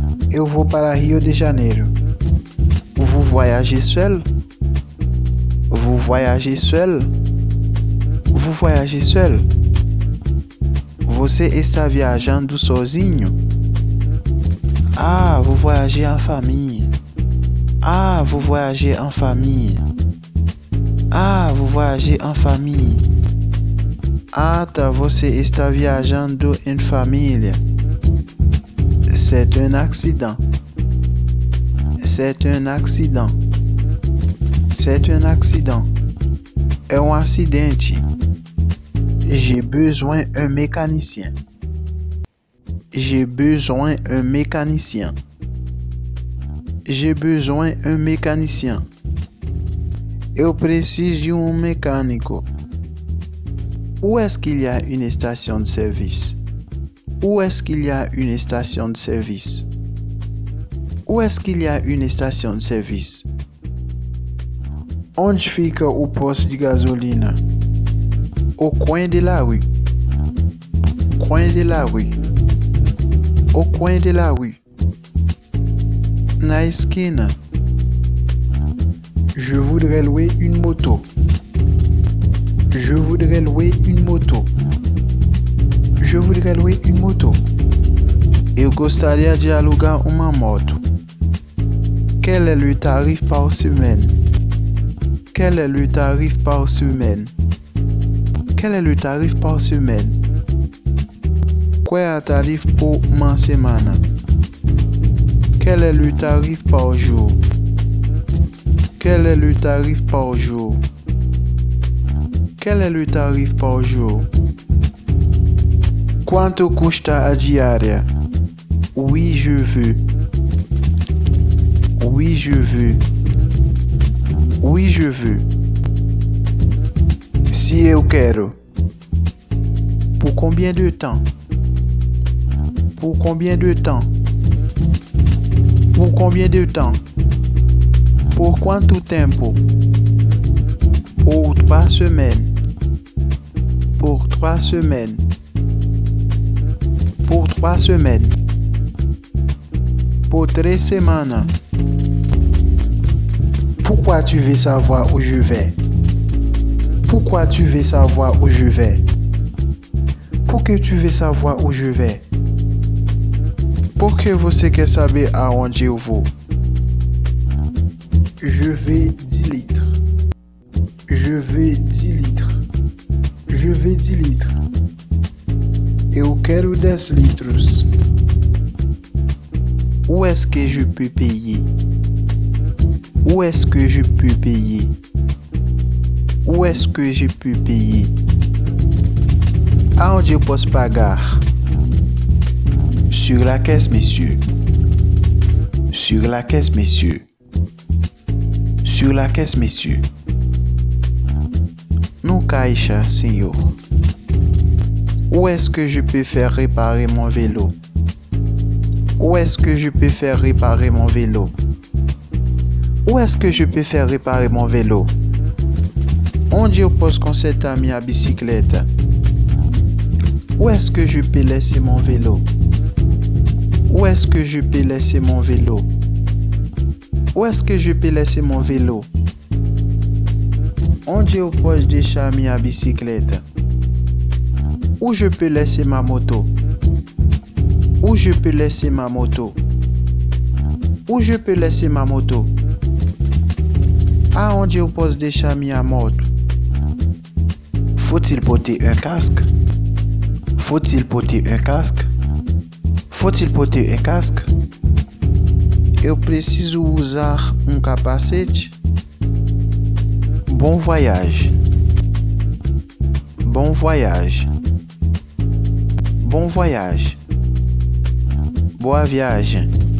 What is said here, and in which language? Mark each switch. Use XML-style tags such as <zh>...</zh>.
<pt>Eu vou para Rio de Janeiro.</pt> <fr>Vous voyagez seul? Vous voyagez seul? Vous voyagez seul?</fr> <pt>Você está viajando sozinho?</pt> <fr>Ah, vous voyagez en famille. Ah, vous voyagez en famille. Ah, vous voyagez en famille.</fr> <pt>Ah, você está viajando em família.</pt> <fr>C'est un accident. C'est un accident. C'est un accident.</fr> <pt>É um acidente.</pt> <fr>J'ai besoin d'un mécanicien. J'ai besoin d'un mécanicien. J'ai besoin d'un mécanicien.</fr> <pt>Eu preciso de mecânico.</pt> <fr>Où est-ce qu'il y a une station de service? Où est-ce qu'il y a une station de service? Où est-ce qu'il y a une station de service?</fr> <pt>Onde fica o posto de gasolina?</pt> <fr>Au coin de la rue. Coin de la rue. Au coin de la rue.</fr> <pt>Na esquina.</pt> <fr>Je voudrais louer une moto. Je voudrais louer une moto. Je voudrais louer une moto.</fr> <pt>Eu gostaria de alugar uma moto.</pt> <fr>Quel est le tarif par semaine? Quel est le tarif par semaine? Quel est le tarif par semaine?</fr> <pt>Qual é o tarif por uma semana?</pt> <fr>Quel est le tarif par jour? Quel est le tarif par jour? Quel est le tarif par jour?</fr> <pt>Quanto custa a diária?</pt> <fr>Oui, je veux. Oui, je veux. Oui, je veux.</fr> <pt>Si eu quero.</pt> <fr>Pour combien de temps? Pour combien de temps? Pour combien de temps?</fr> <pt>Por quanto tempo?</pt> <fr>Pour 3 semaines. Pour 3 semaines. Pour 3 semaines. Pour 3 semaines. Pourquoi tu veux savoir où je vais? Pourquoi tu veux savoir où je vais? Pourquoi tu veux savoir où je vais?</fr> <pt>Por que você quer saber aonde eu vou?</pt> <fr>Je vais 10 litres. Je vais 10 litres. Je vais 10 litres.</fr> <pt>Eu quero 10 litros.</pt> <fr>Où est-ce que je peux payer? Où est-ce que je peux payer? Où est-ce que je peux payer?</fr> <pt>Aonde eu posso pagar?</pt> <fr>Sur la caisse, messieurs. Sur la caisse, messieurs. Sur la caisse, messieurs.</fr> <pt>No caixa, senhor.</pt> <fr>Où est-ce que je peux faire réparer mon vélo? Où est-ce que je peux faire réparer mon vélo? Où est-ce que je peux faire réparer mon vélo?</fr> <pt>Onde eu posso consertar minha bicicleta?</pt> <fr>Où est-ce que je peux laisser mon vélo? Où est-ce que je peux laisser mon vélo? Où est-ce que je peux laisser mon vélo?</fr> <pt>Onde eu posso deixar minha bicicleta?</pt> <fr>Où je peux laisser ma moto? Où je peux laisser ma moto? Où je peux laisser ma moto?</fr> <pt>Aonde eu posso deixar minha moto?</pt> <fr>Faut-il porter un casque? Faut-il porter un casque? Faut-il porter un casque?</fr> <pt>Eu preciso usar capacete?</pt> <fr>Bon voyage. Bon voyage. Bon voyage.</fr> <pt>Boa viagem.</pt>